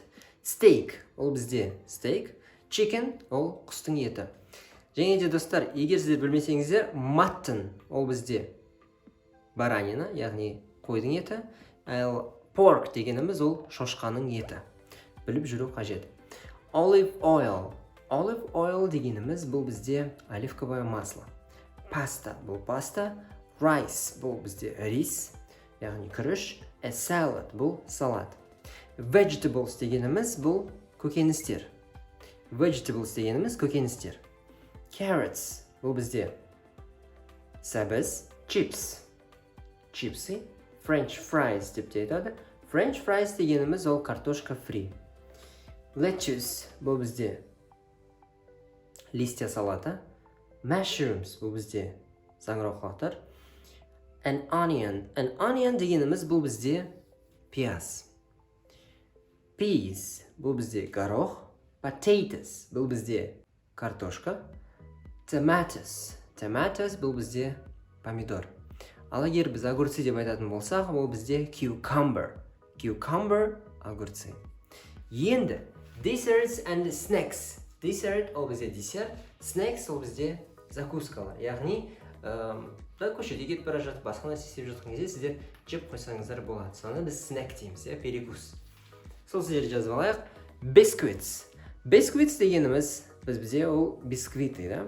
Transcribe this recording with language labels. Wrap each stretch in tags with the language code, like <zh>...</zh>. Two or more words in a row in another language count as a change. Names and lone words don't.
<kk>Steak ол бізде steak. Chicken ол құстың еті. Және де достар, егер сіздер білмесеңіздер, mutton ол бізде баранина, яғни қойдың еті. Ал pork дегеніміз ол шошқаның еті. Біліп жүру қажет.</kk> <en>Olive oil. Olive oil</en> <kk>дегеніміз бұл бізде</kk> <ru>оливковое масло.</ru> <kk>Pasta бұл паста. Rice бұл бізде рис, яғни күріш.</kk> <en>A salad</en> <kk>бұл салат. Vegetables дегеніміз бұл көкөністер. Vegetables дегеніміз көкөністер. Carrots бұл бізде сәбіз.</kk> <en>Chips чипсы. French fries</en> <kk>деп те айтады.</kk> <en>French fries</en> <kk>дегеніміз ол</kk> <ru>картошка фри.</ru> <kk>Lettuce бұл бізде</kk> <ru>листья салата.</ru> <kk>Mushrooms бұл бізде саңырауқұлақтар.</kk> <en>An onion</en> <kk>дегеніміз бұл бізде пияз. Peas бұл бізде горох. Potatoes бұл бізде картошка. Tomatoes бұл бізде помидор. Ал егер біз огурцы деп айтатын болсақ, ол бізде cucumber огурцы.</kk> <en>Енді desserts and snacks.</en> <kk>Dessert ол бізде десерт. Snacks ол бізде закускалар. Яғни көшеде кетіп бара жатып, басқа нәрсе істеп жатқан кезде сіздер жеп қойсаңыздар болады. Соны біз snack дейміз, перекус. Сол сіздерді жазып алайық. Biscuits дегеніміз бізде ол</kk> <ru>бисквиты, да?</ru>